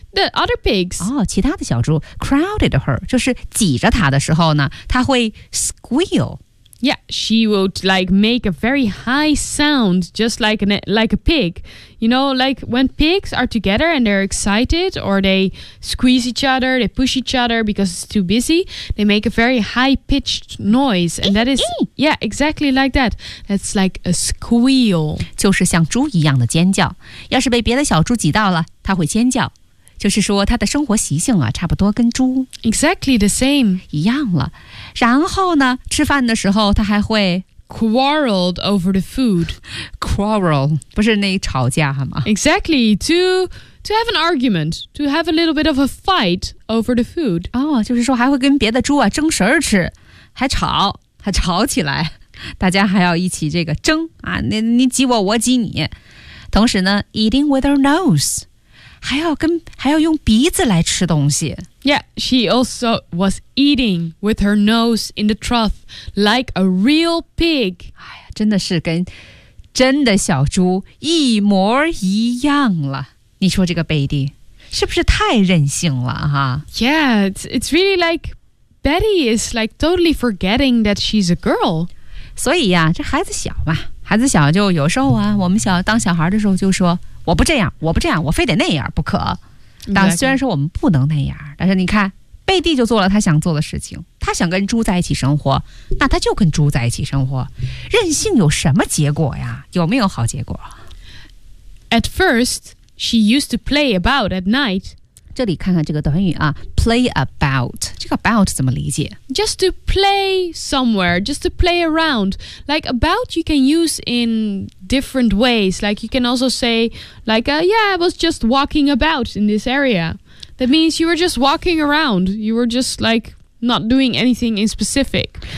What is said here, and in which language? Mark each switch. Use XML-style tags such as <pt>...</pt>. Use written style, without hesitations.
<en>？The other pigs.</en> <zh>哦，其他的小猪</zh> <en>crowded her</en> <zh>就是挤着他的时候呢，他会 squeal.</zh> <en>Yeah, she would like make a very high sound, just like a pig. You know, like when pigs are together and they're excited or they squeeze each other, they push each other because it's too busy, they make a very high-pitched noise. And that is, yeah, exactly like that. That's like a squeal.</en> <zh>就是像猪一样的尖叫。要是被别的小猪挤到了，它会尖叫。就是说它的生活习性啊差不多跟猪</zh> <en>exactly the same</en> <zh>一样了然后呢吃饭的时候它还会</zh> <en>quarreled over the food</en> <zh>quarrel 不是那吵架吗</zh> <en>exactly to have an argument to have a little bit of a fight over the food</en> <zh>哦，就是说还会跟别的猪啊争食吃还吵还吵起来，大家还要一起这个争啊，你挤我，我挤你。同时呢 ，</zh> <en>eating with her nose，</en> <zh>还要用鼻子来吃东西。</zh> <en>Yeah, she also was eating with her nose in the trough like a real pig.</en> <zh>哎呀，真的是跟真的小猪一模一样了。你说这个Betty是不是太任性了哈</zh> <en>？Yeah, it's really like Betty is like totally forgetting that she's a girl.</en> <zh>所以呀，这孩子小嘛，孩子小就有时候啊，我们小当小孩的时候就说我不这样，我不这样，我非得那样不可。当虽然说我们不能那样，但是你看，贝蒂就做了他想做的事情，他想跟猪在一起生活，那他就跟猪在一起生活，任性有什么结果呀？有没有好结果</zh> <en>？At first. She used to play about at night.</en> <zh>这里看看这个短语啊</zh> <en>play about.</en> <zh>这个 about 怎么理解</zh> <en>Just to play somewhere, just to play around. Like about you can use in different ways. Like you can also say, like, yeah, I was just walking about in this area. That means you were just walking around. You were just like not doing anything in specific.</en>